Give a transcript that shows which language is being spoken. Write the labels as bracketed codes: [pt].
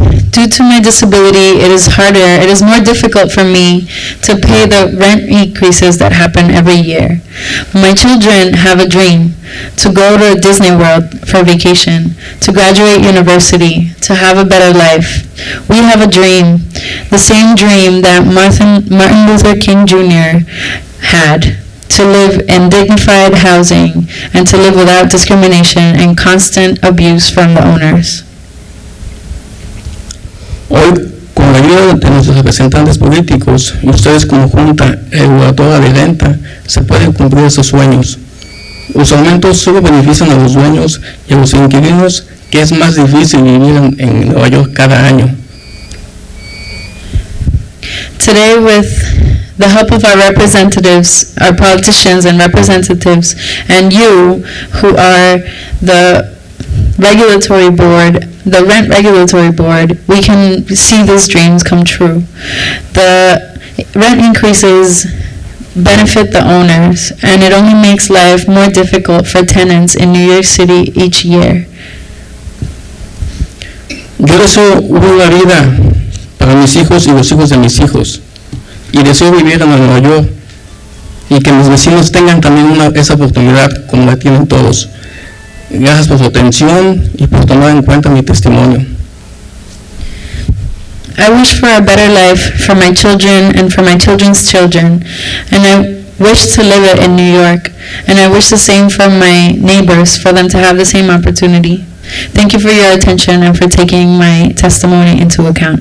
[en] Due to my disability, it is more difficult for me to pay the rent increases that happen every year. My children have a dream to go to Disney World for vacation, to graduate university, to have a better life. We have a dream, the same dream that Martin Luther King Jr. had, to live in dignified housing and to live without discrimination and constant abuse from the owners. [es] Hoy, con la ayuda de nuestros representantes políticos y ustedes como Junta Reguladora de Renta, se pueden cumplir esos sueños. Los aumentos solo benefician a los dueños y a los inquilinos, que es más difícil vivir en Nueva York cada año. [en] Today, with the help of our representatives, our politicians and representatives, and you, who are the regulatory board, the rent regulatory board, we can see these dreams come true. The rent increases benefit the owners, and it only makes life more difficult for tenants in New York City each year. [es] Yo deseo una vida para mis hijos y los hijos de mis hijos. Y deseo vivir en Nueva York y que mis vecinos tengan también esa oportunidad como la tienen todos. Gracias por su atención y por tomar en cuenta mi testimonio. [en] I wish for a better life for my children and for my children's children, and I wish to live it in New York, and I wish the same for my neighbors, for them to have the same opportunity. Thank you for your attention and for taking my testimony into account.